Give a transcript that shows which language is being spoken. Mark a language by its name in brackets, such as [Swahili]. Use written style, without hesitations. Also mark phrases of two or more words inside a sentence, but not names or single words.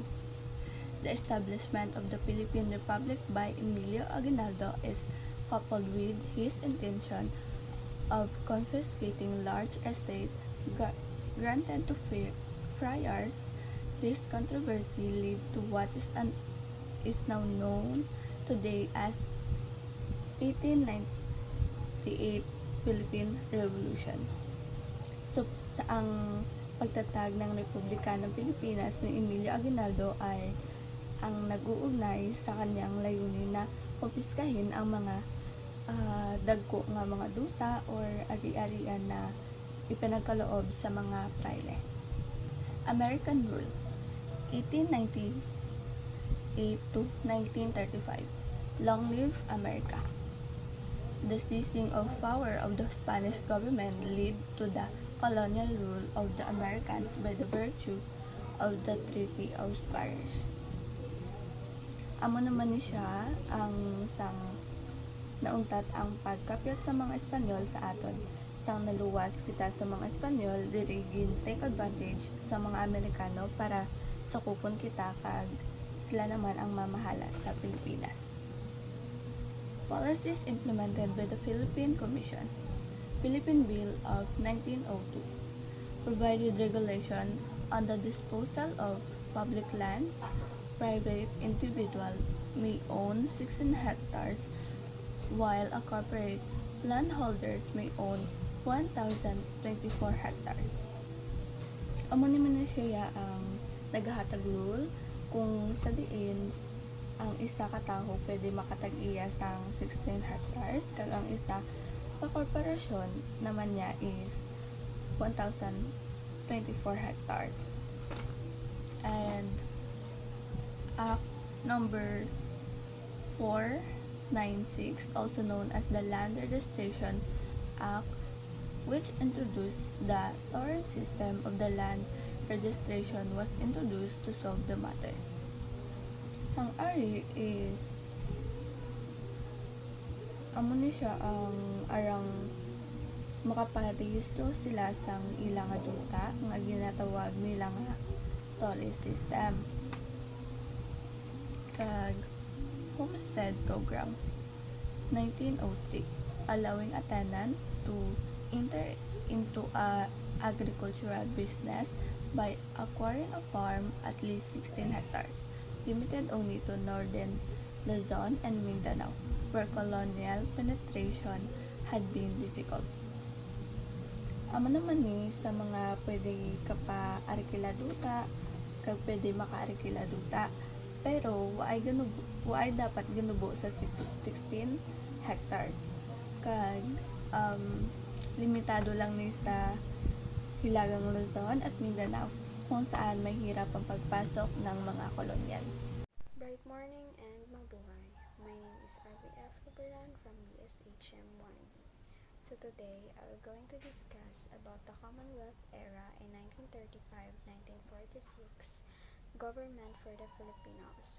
[English] The establishment of the Philippine Republic by Emilio Aguinaldo is coupled with his intention of confiscating large estate granted to friars. This controversy led to what is now known today as 1898 Philippine Revolution. So, [Filipino] sa ang pagtatag ng Republika ng Pilipinas ni Emilio Aguinaldo ay ang nag-uugnay sa kanyang layunin na kumpiskahin ang mga [Hiligaynon] dagko nga mga duta [Filipino] or ari-arian na ipinagkaloob sa mga praile. [English] American Rule, 1898 to 1935. Long live America. The seizing of power of the Spanish government led to the colonial rule of the Americans by the virtue of the Treaty of Paris. [Hiligaynon] Amo naman ni siya ang sang naungtat ang pagkapyat sa mga Espanyol sa aton. Sang naluwas kita sa mga Espanyol, diri [English] take advantage [Hiligaynon] sa mga Amerikano para sakupon kita kag sila naman ang mamahala sa Pilipinas. [English] Policies implemented by the Philippine Commission. Philippine Bill of 1902 provided regulation on the disposal of public lands. Private individual may own 16 hectares while a corporate landholders may own 1,024 hectares. [Hiligaynon] Amo naman na siya ang naghahatag rule kung sa diin ang isa ka tawo pwede makatag-iya sang 16 hectares kag ang isa ka korporasyon naman niya is 1,024 hectares. [English] And Act number 496, also known as the Land Registration Act, which introduced the torrent system of the land registration, was introduced to solve the matter. [Hiligaynon] Ang ari is amo ni siya ang arang makaparehistro sila sang ilang duta nga ginatawag nila nga [English] tourist system. Kag Homestead Program 1903, allowing a tenant to enter into a agricultural business by acquiring a farm at least 16 hectares, limited only to northern Luzon and Mindanao, where colonial penetration had been difficult. [Hiligaynon] Amo naman ni sa mga pwede kapa-arikila duta, kag pwede maka-arikila duta, pero waay dapat ginubo sa 16 hectares. [Filipino] Kag limitado lang ni sa Hilagang Luzon at Mindanao kung saan may hirap ang pagpasok ng mga kolonyal. [English] Bright morning and mabuhay. My name is RBF Agrarian from BSHM 1B. So today, I'm going to discuss about the Commonwealth era in 1935-1946 government for the Filipinos.